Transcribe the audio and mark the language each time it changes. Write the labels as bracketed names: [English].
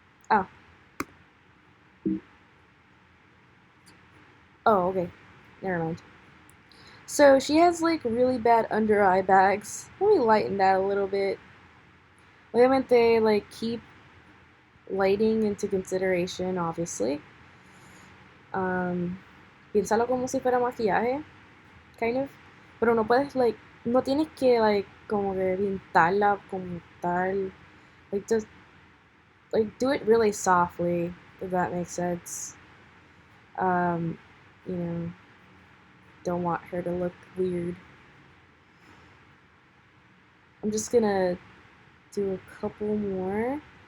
[English] Oh, oh, okay. Never mind. So she has like really bad under eye bags. Let me lighten that a little bit. Obviamente, like keep lighting into consideration, obviously. [Spanish] Um, Piénsalo como si fuera maquillaje, [English] kind of. [Spanish] Pero no puedes, like, no tienes que, like, como que pintarla como tal. [English] Like, just, like, do it really softly, if that makes sense. Um, you know, don't want her to look weird. I'm just gonna do a couple more.